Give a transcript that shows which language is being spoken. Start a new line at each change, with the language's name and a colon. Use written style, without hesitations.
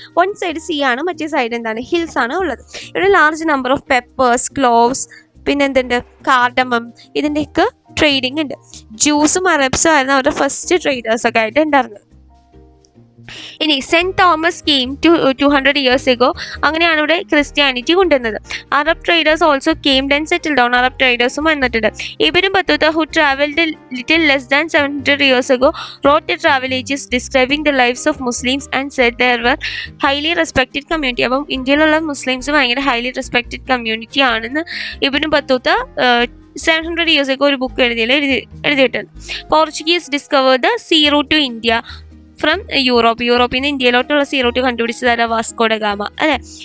Malayalam: One side see ആണ്, മറ്റേ side എന്താണ് ഹിൽസ് ആണ് ഉള്ളത്. ഇവിടെ
English: large number of peppers,
Malayalam: cloves, പിന്നെ എന്തുണ്ട് കാർഡമം, ഇതിൻ്റെയൊക്കെ ട്രേഡിംഗ് ഉണ്ട്. ജ്യൂസും അറബ്സും ആയിരുന്നു അവരുടെ ഫസ്റ്റ് ട്രേഡേഴ്സൊക്കെ ആയിട്ട് ഉണ്ടായിരുന്നത്.
English: ഇനി Saint Thomas came 200 years ago.
Malayalam: അങ്ങനെയാണ് ഇവിടെ ക്രിസ്ത്യാനിറ്റി കൊണ്ടുവന്നത്.
English: Arab traders also camed and settle down.
Malayalam: Arab ട്രേഡേഴ്സും വന്നിട്ടുണ്ട്.
English: Ibn Battuta who travelled little less than 700 years ago wrote a travel ages describing the lives of Muslims and said there were highly respected community.
Malayalam: അപ്പം ഇന്ത്യയിലുള്ള Muslims ഭയങ്കര
English: highly respected community
Malayalam: ആണെന്ന് Ibnu Battuta
English: 700 years ago
Malayalam: ഒരു book എഴുതിയിട്ടുണ്ട്.
English: Portuguese discover the sea route to India from
Malayalam: യൂറോപ്പിൽ നിന്ന് ഇന്ത്യയിലോട്ടുള്ള sea route കണ്ടുപിടിച്ചതാണ് Vasco da Gama അല്ലെ.